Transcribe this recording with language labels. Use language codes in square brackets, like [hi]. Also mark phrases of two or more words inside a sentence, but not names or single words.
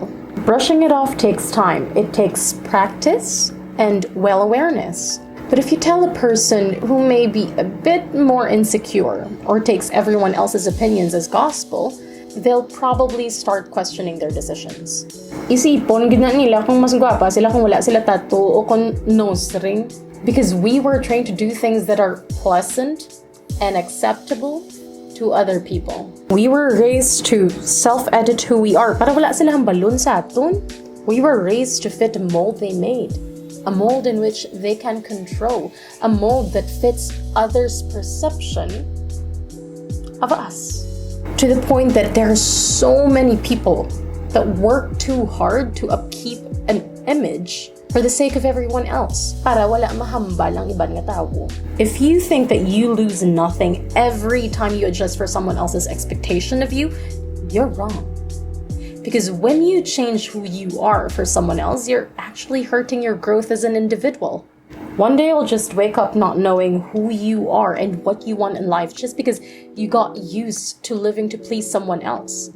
[en] Brushing it off takes time. It takes practice and well-awareness. But if you tell a person who may be a bit more insecure or takes everyone else's opinions as gospel, they'll probably start questioning their decisions. [hil] Isipon gina nila kung mas gwapa sila kung wala sila tattoo o kung [en] nose ring. Because we were trained to do things that are pleasant and acceptable to other people. We were raised to self-edit who we are. [hil] Para wala silang balon sa aton. [en] We were raised to fit a mold they made. A mold in which they can control. A mold that fits others' perception of us. To the point that there are so many people that work too hard to upkeep an image for the sake of everyone else, [hil] para wala mahambal ang ibang nga tao. [en] If you think that you lose nothing every time you adjust for someone else's expectation of you, you're wrong. Because when you change who you are for someone else, you're actually hurting your growth as an individual. One day you'll just wake up not knowing who you are and what you want in life just because you got used to living to please someone else.